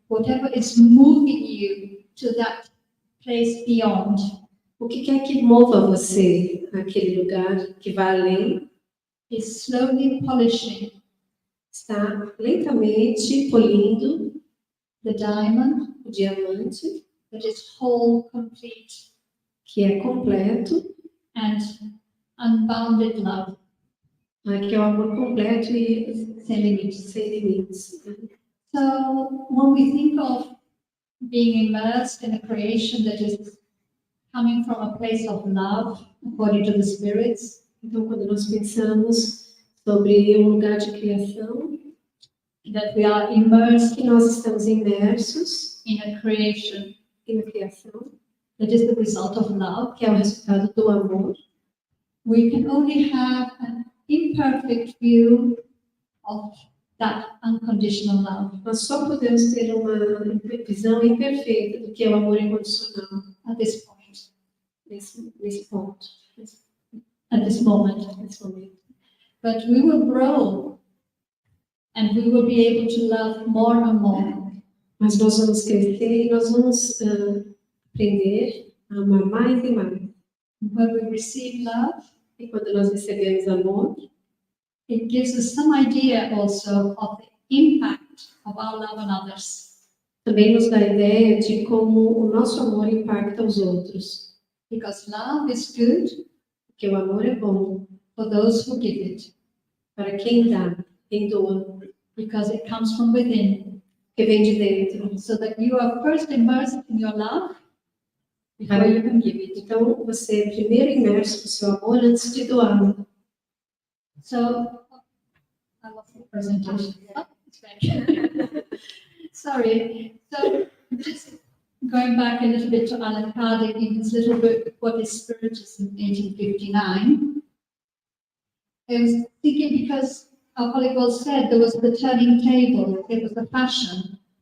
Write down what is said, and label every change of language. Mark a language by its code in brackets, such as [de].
[en] whatever is moving you to that place beyond. [pt] O que quer que mova você àquele lugar que vai além, [en] Is slowly polishing [pt] está lentamente polindo [en] the diamond [pt] o diamante, [en] that is whole, complete, [pt] que é completo, [en] and unbounded love. [pt] que é o amor completo e Sem limites. sem limites. [en] So when we think of being immersed in a creation that is coming from a place of love, according to the spirits, [pt] Então, quando nós pensamos sobre um lugar de criação, [en] that we are immersed [pt] que nós estamos imersos [en] in a creation [pt] na criação, [en] that is the result of love, [pt] que é o resultado do amor, [en] we can only have an imperfect view of that unconditional love [pt] nós só podemos ter uma visão imperfeita do que é o amor incondicional [en] at this point, [pt] nesse ponto, [en] at this moment. [pt] nesse momento. [en] But we will grow and we will be able to love more and more. [pt] Mas nós vamos crescer e nós vamos aprender a amar mais e mais. [en] When we receive love, [pt] E quando nós recebemos amor, [en] it gives us some idea also of the impact of our love on others. [pt] também nos dá a ideia de como o nosso amor impacta os outros. [en] Because love is good [pt] Porque o amor é bom [en] for those who give it. [pt] para quem dá, quem doa, [en] Because it comes from within. [pt] que vem de dentro. [en] So that you are first immersed in your love before you can give it. [pt] Então, você é primeiro imerso no seu amor antes de doá-lo. [en] So, I lost the presentation. Oh, it's back. Sorry. So, just going back a little bit to Alan Kardec in his little book, What is Spiritism, 1859. I was thinking because our colleague well said there was the turning table, it was the fashion.